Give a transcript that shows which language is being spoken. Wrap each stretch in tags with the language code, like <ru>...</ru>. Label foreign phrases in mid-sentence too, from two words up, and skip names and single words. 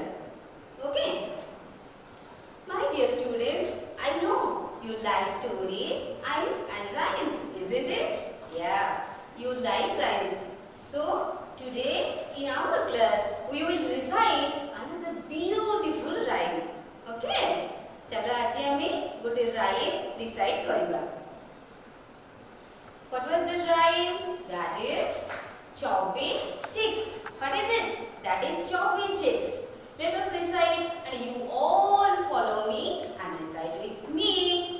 <en>Okay, my dear students, I know you like stories and rhymes, isn't it? Yeah, you like rhymes. So today in our class we will recite another beautiful rhyme.</en> <or>Okay? ଚାଲ ଆଜି ଆମେ ଗୋଟେ</or> <en>rhyme recite</en> <or>କରିବା.</or> <en>What was the rhyme? That is chubby chicks. What is it? That is chubby chicks. Let us recite and you all follow me and recite with me.</en>